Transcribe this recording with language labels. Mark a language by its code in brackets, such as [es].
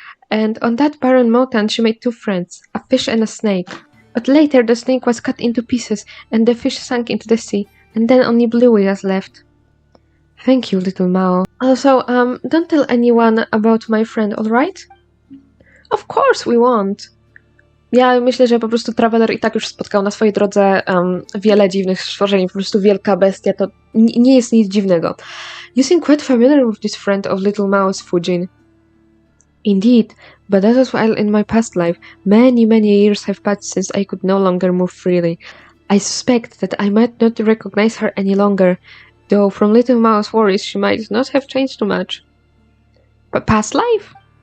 [en] And on that barren mountain, she made two friends, a fish and a snake. But later, the snake was cut into pieces, and the fish sank into the sea, and then only Bluey was left. Thank you, little Mao. Also, don't tell anyone about my friend, alright? Of course we won't. [pl] Ja myślę, że po prostu Traveler i tak już spotkał na swojej drodze wiele dziwnych stworzeń, po prostu wielka bestia, to nie jest nic dziwnego. [en] You seem quite familiar with this friend of little Mao's, Fujin. Indeed, but that was while in my past life. Many years have passed since I could no longer move freely. I suspect that I might not recognize her any longer, though from little Mao's worries she might not have changed too much. But past life?